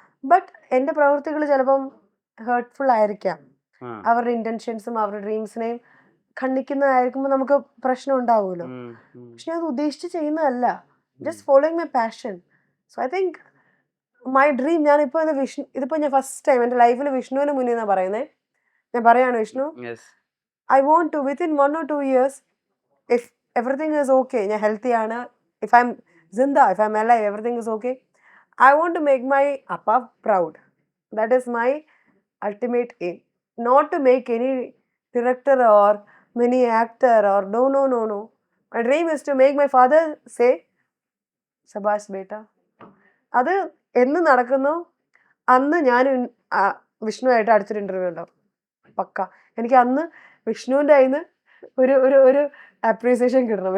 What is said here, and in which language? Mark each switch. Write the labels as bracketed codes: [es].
[ml] But എന്റെ പ്രവൃത്തികൾ ചിലപ്പം ഹേർട്ട്ഫുൾ ആയിരിക്കാം. അവരുടെ ഇന്റൻഷൻസും അവരുടെ ഡ്രീംസിനെയും ഖണ്ഡിക്കുന്നതായിരിക്കുമ്പോൾ നമുക്ക് പ്രശ്നം ഉണ്ടാവുമല്ലോ. പക്ഷെ അത് ഉദ്ദേശിച്ച് ചെയ്യുന്നതല്ല. [en] Just following my passion. So I think my dream, [ml] ഞാനിപ്പോൾ ഇതിപ്പോ ഞാൻ ഫസ്റ്റ് ടൈം എൻ്റെ ലൈഫിൽ വിഷ്ണുവിന് മുന്നിൽ നിന്നാണ് പറയുന്നത്. ഞാൻ പറയാണ് Vishnu, [en] I want to within 1 or 2 years, if everything is okay, [ml] ഞാൻ ഹെൽത്തി ആണ്, [en] if I'm zinda, if I'm alive, everything is okay, I want to make my appa proud. That is my ultimate aim. Not to make any director or many actor or no. My dream is to make my father say [hi] Shabash beta. [ml] അത് എന്ന് നടക്കുന്നു അന്ന് ഞാൻ വിഷ്ണുവായിട്ട് അടുത്തൊരു interview ഉണ്ടാവും പക്ക. എനിക്ക് അന്ന് വിഷ്ണുവിന്റെ കയ്യിൽ നിന്ന് ഒരു അപ്രീസിയേഷൻ കിട്ടണം.